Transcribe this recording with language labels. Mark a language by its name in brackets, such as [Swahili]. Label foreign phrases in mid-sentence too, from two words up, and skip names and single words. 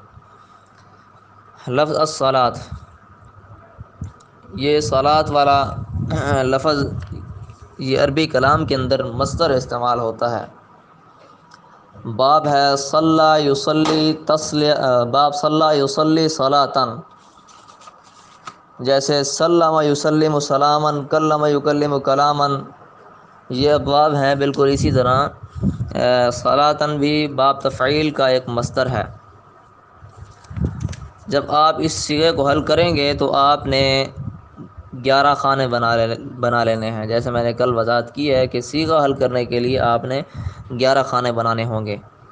[Urdu] لفظ الصلاۃ، یہ صلاۃ والا لفظ یہ عربی کلام کے اندر مصدر استعمال ہوتا ہے۔ باب ہے [Arabic] صلی یصلی [Urdu] باب [Arabic] صلی یصلی صلاۃً، [Urdu] جیسے [Arabic] سلم یسلم سلاما، کلم یکلم کلاما، [Urdu] یہ ابواب ہیں۔ بالکل اسی طرح صلاۃً بھی باب تفعیل کا ایک مصدر ہے۔ جب آپ اس صیغے کو حل کریں گے تو آپ نے 11 خانے بنا لینے ہیں، جیسے میں نے کل وضاحت کی ہے کہ صیغہ حل کرنے کے لیے آپ نے 11 خانے بنانے ہوں گے۔